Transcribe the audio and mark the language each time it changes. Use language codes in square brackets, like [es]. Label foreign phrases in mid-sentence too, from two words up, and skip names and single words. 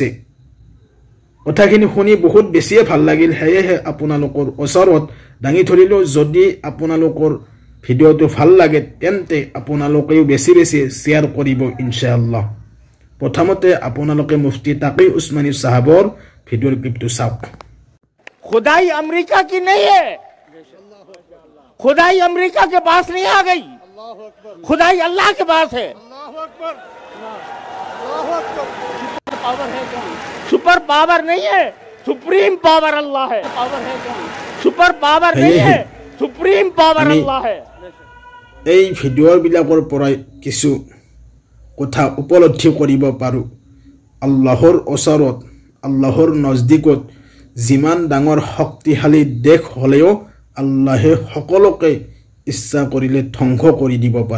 [as] কথাখিনি শুনি বহুত বেছিয়ে ভাল লাগিল, সেয়েহে আপোনালোকৰ ওচৰত দাঙি ধৰিলোঁ। যদি আপোনালোকৰ ভিডিঅ'টো ভাল লাগে তেন্তে আপোনালোকেও বেছি বেছি শ্বেয়াৰ কৰিব ইনশাআল্লাহ। প্ৰথমতে আপোনালোকে মুফতি তাকি উছমানী সাহাবৰ ভিডিঅ'ৰ ক্লিপটো চাওক। [hi] खुदाई अमेरिका की नहीं है, खुदाई अमेरिका के पास नहीं आ गई, खुदाई अल्लाह के पास है। [en] super power [hi] नहीं है, [en] supreme power [hi] अल्लाह है। [en] super power [hi] नहीं है, [en] supreme power [hi] अल्लाह है। [as] এই ভিডিঅ' বিলাকৰ পৰা কিছু কথা উপলব্ধি কৰিব পাৰোঁ। আল্লাহৰ ওচৰত আল্লাহৰ নজদিকত যিমান ডাঙৰ শক্তিশালী দেশ হ'লেও আল্লাহে সকলোকে ইচ্ছা কৰিলে ধ্বংস কৰি দিব পাৰে।